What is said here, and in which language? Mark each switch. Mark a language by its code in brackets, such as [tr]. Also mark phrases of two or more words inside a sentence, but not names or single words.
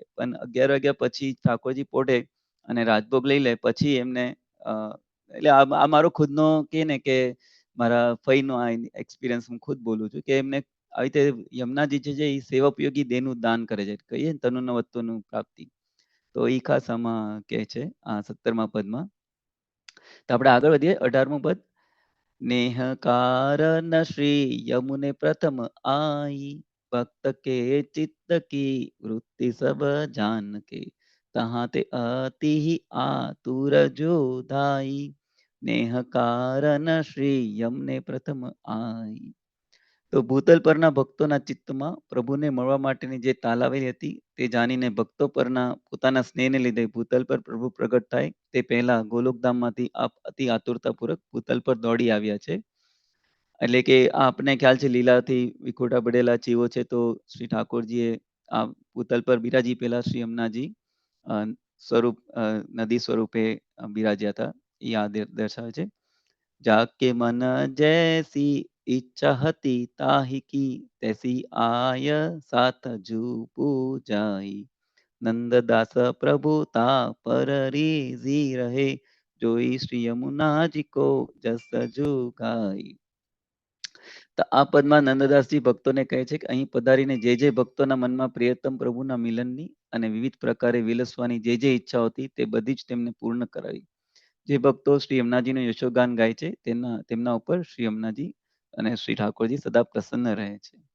[gu] પણ 11 વાગ્યા પછી ઠાકોરજી પોઢે અને રાજભોગ લઈ લે પછી એમને અ, એટલે આ મારો ખુદનો કે ને કે મારા ફઈનો આ એક્સપિરિયન્સ હું ખુદ બોલું છું કે એમને આવી રીતે યમુનાજી જે છે એ સેવા ઉપયોગી દેહનું દાન કરે છે, કહીએ ને તનુન વત્તુનું પ્રાપ્તિ. તો એ ખાસ આમાં કહે છે આ 17મા પદમાં. તો આપણે આગળ વધીએ 18મું પદ. [bra] नेह कारण श्री यमुने प्रथम आई, भक्त के चित्त की वृत्ति सब जान के, तहाँ ते अति ही आतुर जो धाई, नेह कारण श्री यमुने प्रथम आई. [gu] તો ભૂતલ પરના ભક્તોના ચિત્તમાં પ્રભુને મળવા માટેની જે તાલાવેલી હતી તે જાણીને ભક્તો પરના પોતાના સ્નેહને લીધે ભૂતલ પર પ્રભુ પ્રગટ થાય તે પહેલા ગોલોકધામમાંથી આપ અતિ આતુરતાપૂર્વક ભૂતલ પર દોડી આવ્યા છે. એટલે કે આપને ખ્યાલ છે લીલાથી વિખોટા પડેલા જીવો છે, તો શ્રી ઠાકોરજીએ આ ભૂતલ પર બિરાજી પહેલા શ્રી યમુનાજી અ, સ્વરૂપ નદી સ્વરૂપે બિરાજ્યા હતા. એ આ દર્શાવે છે. [bra] जाके मन जैसी इच्छा हती ताहि की, तैसी आय साथ जूपू जाई, नंददास प्रभु ता पर रीजी रहे, जोई श्री यमुना जी को जस जुगाई. [gu] તો આ પદમાં નંદદાસજી ભક્તોને કહે છે કે અહીં પધારીને જે ભક્તોના મનમાં પ્રિયતમ પ્રભુના મિલનની અને વિવિધ પ્રકારે વિલસવાની જે ઈચ્છા હતી તે બધી જ તેમને પૂર્ણ કરાવી. જે ભક્તો શ્રી યમુનાજીનું યશોગાન ગાય છે તેમના ઉપર શ્રી યમુનાજી અને શ્રી ઠાકોરજી સદા પ્રસન્ન રહે છે.